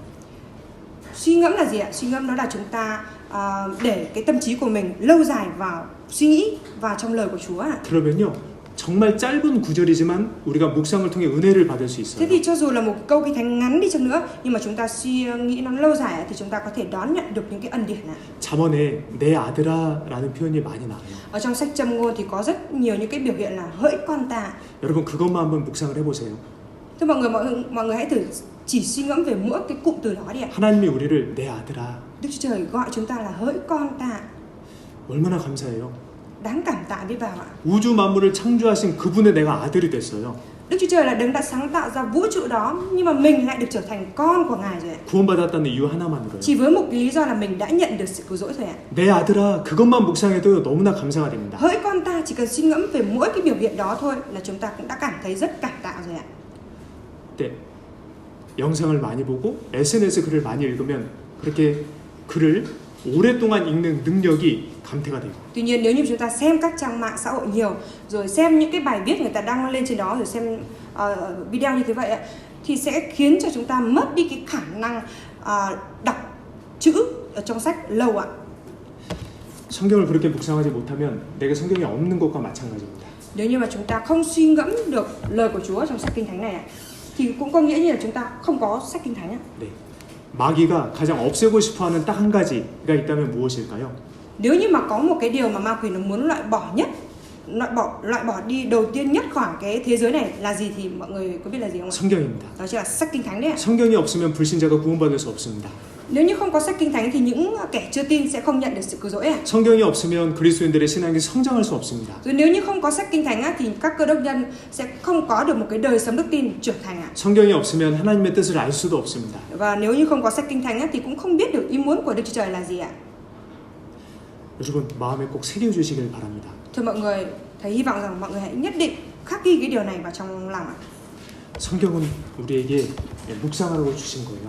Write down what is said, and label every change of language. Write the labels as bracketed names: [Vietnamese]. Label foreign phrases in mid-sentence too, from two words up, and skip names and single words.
[Vietnamese] Suy ngẫm là gì ạ? Suy ngẫm đó là chúng ta để cái tâm trí của mình lâu dài vào suy nghĩ vào trong lời của Chúa ạ. [Korean] 그러면요. 정말 짧은 구절이지만 우리가 묵상을 통해 은혜를 받을 수 [Vietnamese] Thế [Korean] 있어요. [Vietnamese] thì cho dù là một câu Kinh Thánh ngắn đi chăng nữa nhưng mà chúng ta suy nghĩ nó lâu dài thì chúng ta có thể đón nhận được những cái ân điển này. [Korean] 잠언에 내 아들아라는 표현이 많이 나와요. [Vietnamese] Ở trong sách Châm Ngôn thì có rất nhiều những cái biểu hiện là hỡi con ta. [Korean] 여러분 그것만 한번 묵상을 해보세요. [Vietnamese] Thưa mọi người hãy thử chỉ suy ngẫm về mỗi cái cụm từ đó đi ạ. [Korean] 하나님이 우리를 내 아들아 [Vietnamese] Đức Chúa Trời gọi chúng ta là hỡi con ta. [Korean] 얼마나 감사해요. [Vietnamese] Đáng cảm tạ biết bao ạ. [Korean] 우주 만물을 창조하신 그분의 내가 아들이 됐어요. [Vietnamese] Đức Chúa Trời là đấng đã sáng tạo ra vũ trụ đó nhưng mà mình lại được trở thành con của Ngài rồi ạ. [Korean] 구원받았다는 이유 하나만으로요. [Vietnamese] Chỉ với một lý do là mình đã nhận được sự cứu rỗi thôi ạ. [Korean] 내 아들아 그것만 묵상해도 너무나 감사가 됩니다. [Vietnamese] Hỡi con ta, chỉ cần suy ngẫm về mỗi cái biểu hiện đó thôi là chúng ta cũng đã cảm thấy rất cảm tạ rồi ạ. [Korean] 네, 영상을 많이 보고 SNS 글을 많이 읽으면 그렇게 글을 오랫동안 읽는 능력이 감퇴가 돼요. [Vietnamese] Tuy nhiên nếu như chúng ta xem các trang mạng xã hội nhiều rồi xem những cái bài viết người ta đăng lên trên đó rồi xem video như thế vậy ạ, thì sẽ khiến cho chúng ta mất đi cái khả năng đọc chữ ở trong sách lâu ạ. [Korean] 성경을 그렇게 묵상하지 못하면 내게 성경이 없는 것과 마찬가지입니다. [Vietnamese] Nếu như mà chúng ta không suy ngẫm được lời của Chúa trong sách Kinh Thánh này ạ, thì cũng có nghĩa như là chúng ta không có sách Kinh Thánh ạ. [Korean] 네, 마귀가 가장 없애고 싶어하는 딱 한 가지가 있다면 무엇일까요? [Vietnamese] Nếu như mà có một cái điều mà ma quỷ nó muốn loại bỏ đi đầu tiên nhất khỏi cái thế giới này là gì thì mọi người có biết là gì không ạ? [Korean] 성경입니다. [Vietnamese] Đó chính là sách Kinh Thánh đấy ạ. [Korean] 성경이 없으면 불신자가 구원받을 수 없습니다. [Vietnamese] Nếu như không có sách Kinh Thánh thì những kẻ chưa tin sẽ không nhận được sự cứu rỗi ạ. [Korean] 성경이 없으면 그리스도인들의 신앙이 성장할 수 없습니다. [Vietnamese] Rồi nếu như không có sách Kinh Thánh thì các cơ đốc nhân sẽ không có được một cái đời sống đức tin trưởng thành ạ. [Korean] 성경이 없으면 하나님의 뜻을 알 수도 없습니다. [Vietnamese] Và nếu như không có sách Kinh Thánh thì cũng không biết được ý muốn của Đức Chúa Trời là gì ạ. [Korean] 여러분 마음에 꼭 새겨주시길 바랍니다. [Vietnamese] Thưa mọi người, thầy hy vọng rằng mọi người hãy nhất định khắc ghi cái điều này vào trong lòng ạ. [Korean] 성경은 우리에게 묵상하라고 주신 거예요.